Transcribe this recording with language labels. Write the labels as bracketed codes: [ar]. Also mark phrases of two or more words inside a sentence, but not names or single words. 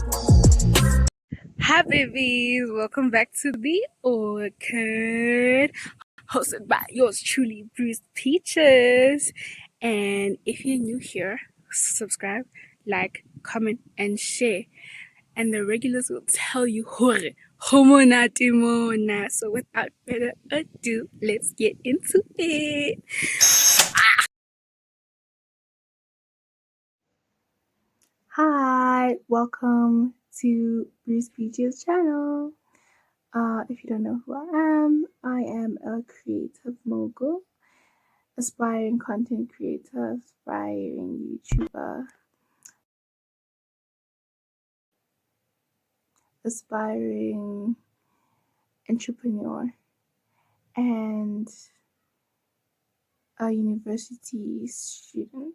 [en] Hi babies, welcome back to the Orchid, hosted by yours truly, Bruce Peaches. And if you're new here, subscribe, like, comment, and share. And the regulars will tell you [st] hore, homonati mona. [en] So without further ado, let's get into it. Hi, welcome to Bruce Peaches channel. If you don't know who I am a creative mogul, aspiring content creator, aspiring YouTuber, aspiring entrepreneur, and a university student.